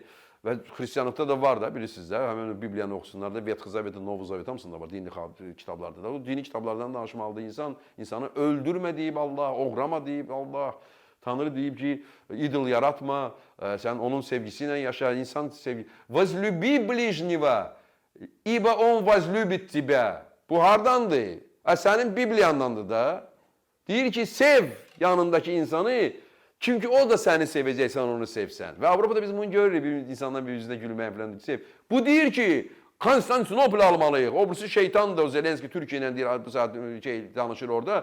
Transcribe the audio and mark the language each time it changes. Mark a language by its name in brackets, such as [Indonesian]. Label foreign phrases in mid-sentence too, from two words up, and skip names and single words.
[Azerbaijani] Və xristiyanlıqda da var da, bilirsiniz də, həmin Bibliyanı oxusunlar da, Vet Xızaveti, Novu Zavet hamısında var, dini kitablarda da. O dini kitablardan danışmalıdır. İnsanı öldürmə deyib Allah, oğrama deyib Allah, Tanrı deyib ki, idol yaratma, sən onun sevgisi ilə yaşa, insan sevgisi. [Russian] Возлюби ближнего, ибо он возлюбит тебя. [Azerbaijani] Bu hardandır? Sənin Bibliyandandır da. Deyir ki, sev yanındakı insanı, çünkü o da səni sevəcək, sən onu sevsən. Və Avropada biz bunu görürük, bir insandan bir yüzünə gülməyə falan sev. Bu deyir ki, Konstantinopol almalıyıq. O birisi şeytandır, o Zelenski Türkiye ilə deyir, bu saat danışır orada.